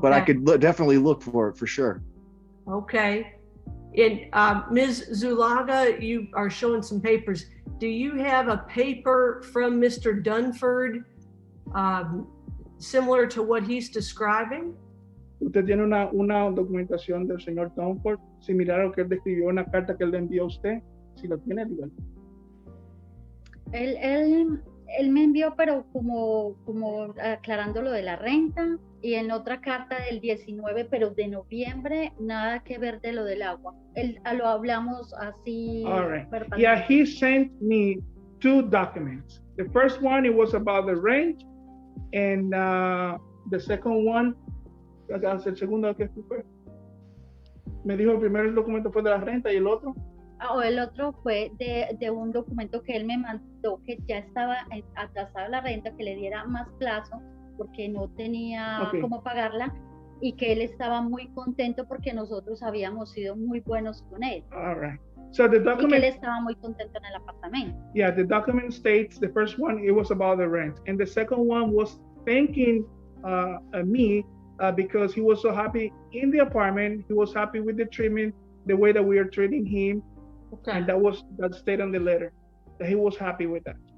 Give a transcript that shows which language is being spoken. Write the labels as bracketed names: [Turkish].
[English] but I could definitely look for it for sure. Okay. And Ms. Zulaga, you are showing some papers. Do you have a paper from Mr. Dunford similar to what he's describing? [Spanish] Usted tiene una documentación del señor Dunford, similar a lo que él describió en la carta que él le envió a usted. Si lo tiene, dígalo. Él me envió, pero como aclarando lo de la renta, y en otra carta del 19, pero de noviembre, nada que ver de lo del agua. Lo hablamos así. [English] All right. Yeah, he sent me 2 documents. The first one, it was about the rent, and the second one, [Spanish] el segundo que fue. Me dijo el primer documento fue de la renta y el otro. El otro fue de un documento que él me mandó que ya estaba atrasada la renta, que le diera más plazo porque no tenía cómo pagarla, y que él estaba muy contento porque nosotros habíamos sido muy buenos con él. [English] All right. So the document, [Spanish] y que él estaba muy contento en el apartamento. [English] Yeah, the document states the first one, it was about the rent, and the second one was thanking me because he was so happy in the apartment. He was happy with the treatment, the way that we are treating him. Okay. And that stayed on the letter, that he was happy with that.